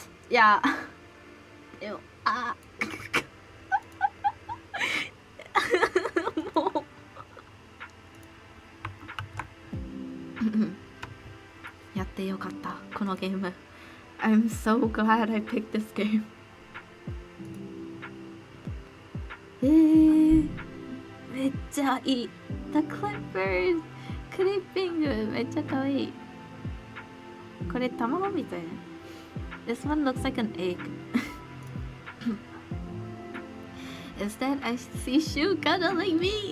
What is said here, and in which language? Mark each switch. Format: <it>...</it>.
<ja>いやでももうやってよかったこのゲーム。</ja> <en>I'm so glad I picked this game.</en> <ja>めっちゃいい。 The Clippers クリッピングめっちゃかわいい。これ卵みたいね。</ja> <en>This one looks like an egg. Instead, I see Shu cuddling me.</en>